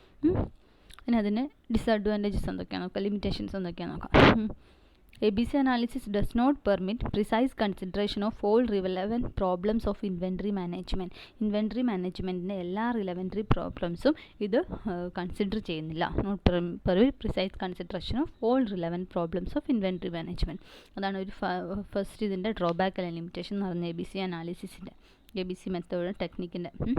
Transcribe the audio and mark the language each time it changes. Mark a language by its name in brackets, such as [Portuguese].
[Malayalam] പിന്നെ അതിന് ഡിസഡ്വാൻറ്റേജസ് എന്തൊക്കെയാണ് നോക്കാം, ലിമിറ്റേഷൻസ് എന്തൊക്കെയാണ് നോക്കാം. [English] ABC analysis does not permit precise consideration of all relevant problems of inventory management. [Malayalam] Inventory മാനേജ്മെൻറ്റിൻ്റെ എല്ലാ റിലവൻറ്ററി പ്രോബ്ലംസും ഇത് കൺസിഡർ ചെയ്യുന്നില്ല. [English] Not permit precise consideration of all relevant problems of inventory management. [Malayalam] അതാണ് ഒരു ഫസ്റ്റ് ഇതിൻ്റെ ഡ്രോബാക്ക് അല്ലെങ്കിൽ ലിമിറ്റേഷൻ എന്ന് പറയുന്നത് ABC അനാലിസിസിൻ്റെ, ABC മെത്തേഡ് ടെക്നിക്കിൻ്റെ.